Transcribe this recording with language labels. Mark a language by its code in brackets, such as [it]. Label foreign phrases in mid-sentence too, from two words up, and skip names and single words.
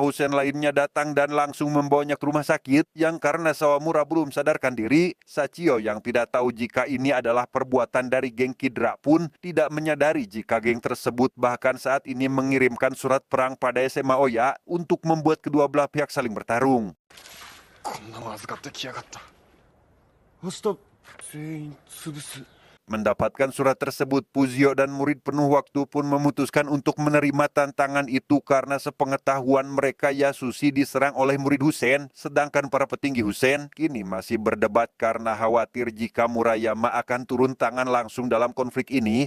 [id] Husen lainnya datang dan langsung membawanya ke rumah sakit, yang karena Sawamura belum sadarkan diri, Sachio yang tidak tahu jika ini adalah perbuatan dari geng Kidra pun tidak menyadari jika geng tersebut bahkan saat ini mengirimkan surat perang pada SMA Oya untuk membuat kedua belah pihak saling bertarung. [ja] こんなの預かってきやがった。明日全員潰す。 [id] Mendapatkan surat tersebut, Pujio dan murid penuh waktu pun memutuskan untuk menerima tantangan itu karena sepengetahuan mereka Yasushi diserang oleh murid Husen, sedangkan para petinggi Husen kini masih berdebat karena khawatir jika Murayama akan turun tangan langsung dalam konflik ini.